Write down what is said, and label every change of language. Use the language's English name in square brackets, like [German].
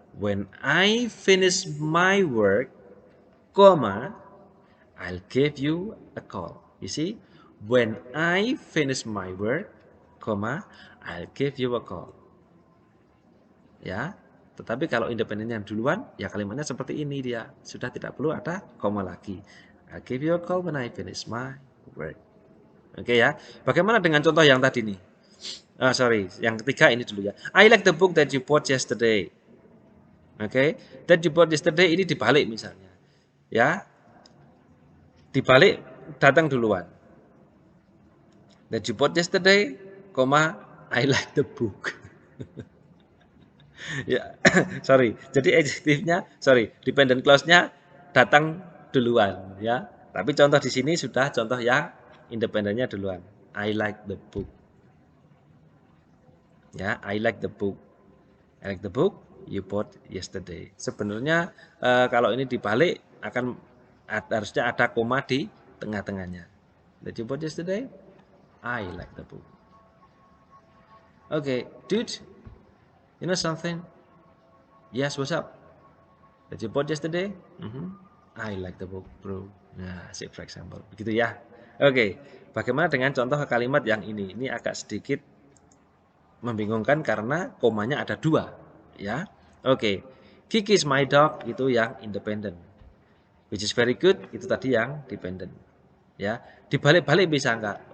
[English] When I finish my work, comma, I'll give you a call. You see? When I finish my work, comma, I'll give you a call. [Indonesian] Ya. Tetapi kalau independen yang duluan, ya kalimatnya seperti ini dia. Sudah tidak perlu ada koma lagi. I'll give you a call when I finish my work. Oke ya. Bagaimana dengan contoh yang tadi nih? Yang ketiga ini dulu ya. [English] I like the book that you bought yesterday. [Indonesian] Oke. [English] That you bought yesterday [Indonesian] ini dibalik misalnya. Ya. Dibalik datang duluan. [English] That you bought yesterday, I like the book. [Indonesian] Ya, Jadi adjektifnya, dependent clause-nya datang duluan ya. Tapi contoh di sini sudah contoh yang independennya duluan. [English] I like the book. Ya, I like the book. I like the book you bought yesterday. [Indonesian] Sebenarnya kalau ini dibalik harusnya ada koma di tengah-tengahnya. [English] That you bought yesterday, I like the book. Okay, dude, you know something? Yes, what's up? That you bought yesterday? I like the book, bro. Nah, say for example. Begitu ya. [Indonesian] Oke, bagaimana dengan contoh kalimat yang ini? Ini agak sedikit membingungkan karena komanya ada dua. [English] Ya, oke. Kiki is my dog, itu yang independent. Which is very good, [Indonesian] itu tadi yang dependent. Ya, dibalik-balik bisa enggak?